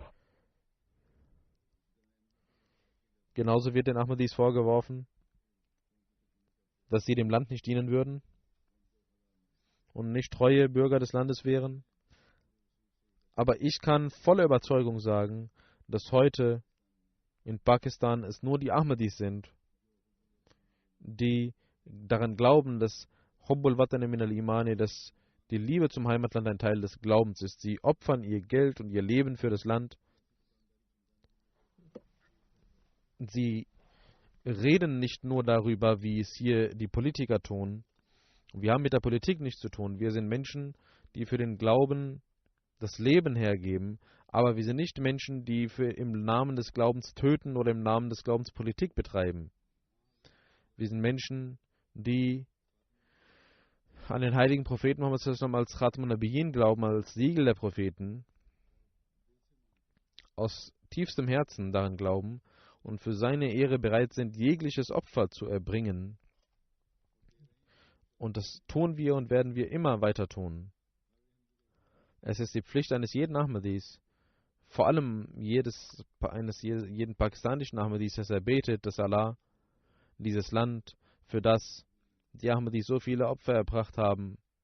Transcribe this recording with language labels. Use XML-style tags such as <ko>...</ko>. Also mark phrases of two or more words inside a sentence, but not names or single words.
<de>Genauso wird den Ahmadis vorgeworfen, dass sie dem Land nicht dienen würden und nicht treue Bürger des Landes wären. Aber ich kann voller Überzeugung sagen, dass heute in Pakistan es nur die Ahmadis sind, die daran glauben, dass</de> <ar>حب الوطن من الإيمان,</ar> <de>dass die Liebe zum Heimatland ein Teil des Glaubens ist. Sie opfern ihr Geld und ihr Leben für das Land. Sie reden nicht nur darüber, wie es hier die Politiker tun. Wir haben mit der Politik nichts zu tun. Wir sind Menschen, die für den Glauben das Leben hergeben, aber wir sind nicht Menschen, die im Namen des Glaubens töten oder im Namen des Glaubens Politik betreiben. Wir sind Menschen, die an den heiligen Propheten Muhammad</de> <ar>صلى الله عليه وسلم</ar> <de>als</de> <ar>خاتم النبيين</ar> <de>glauben, als Siegel der Propheten, aus tiefstem Herzen daran glauben und für seine Ehre bereit sind, jegliches Opfer zu erbringen. Und das tun wir und werden wir immer weiter tun. Es ist die Pflicht eines jeden Ahmadis, vor allem jeden pakistanischen Ahmadis, dass er betet, dass Allah dieses Land, für das die Ahmadis so viele Opfer erbracht haben,</de>